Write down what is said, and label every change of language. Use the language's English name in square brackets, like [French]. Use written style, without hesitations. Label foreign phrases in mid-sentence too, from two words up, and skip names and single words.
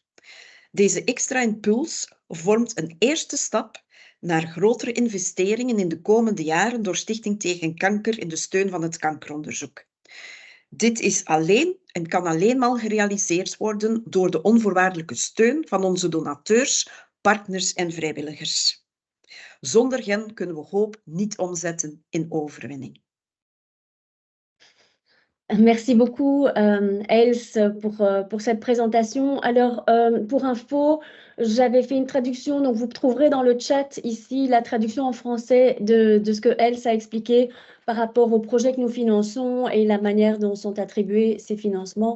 [Dutch] Deze extra impuls vormt een eerste stap naar grotere investeringen in de komende jaren door Stichting Tegen Kanker in de steun van het kankeronderzoek. Dit is alleen en kan alleen maar gerealiseerd worden door de onvoorwaardelijke steun van onze donateurs, partners en vrijwilligers. Zonder hen kunnen we hoop niet omzetten in overwinning. [French] Merci beaucoup, Els, pour cette présentation. Alors, pour info, j'avais fait une traduction, donc vous trouverez dans le chat ici la traduction en français de ce que Els a expliqué par rapport au projet que nous finançons et la manière dont sont attribués ces financements.